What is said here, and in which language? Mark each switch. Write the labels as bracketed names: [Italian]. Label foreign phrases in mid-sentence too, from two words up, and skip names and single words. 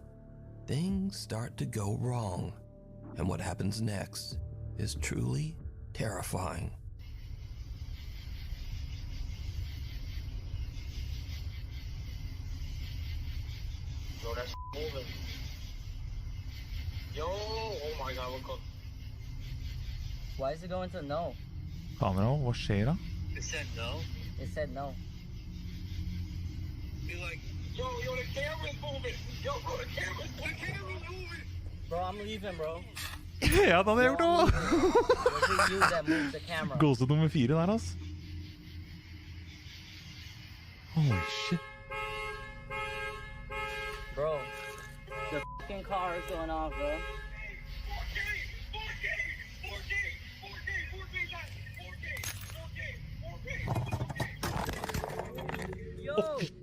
[English] Things start to go wrong, and what happens next is truly terrifying. Yo, that's moving. Yo, oh my god, look up. Why is it going to no? [Norwegian] Kamera, hva skjer da? [English] It said no. It said no. Be like, yo, the camera's moving. Yo, bro, the camera's moving. Bro, I'm leaving, bro. [Norwegian] Ja, da hadde jeg gjort det. [English] Was it you that moved the camera? [Norwegian] Gåsed nummer 4 der, ass. [English] Holy shit. Bro, the fucking car is going off, bro. 4K. Yo!